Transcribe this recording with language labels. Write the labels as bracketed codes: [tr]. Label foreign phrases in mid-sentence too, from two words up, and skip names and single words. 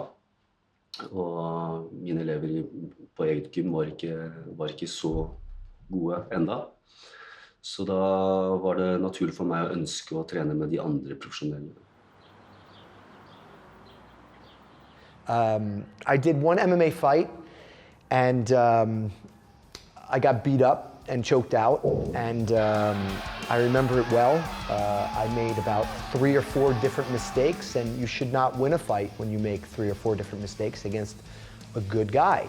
[no] Og mine elever på eget gym var ikke så gode enda. Så da var det naturlig for meg å ønske å trene med de andre profesjonelle. [en] I did one MMA fight, and I got beat up and choked out, and I remember it well. I made about 3 or 4 different mistakes, and you should not win a fight when you make 3 or 4 different mistakes against a good guy.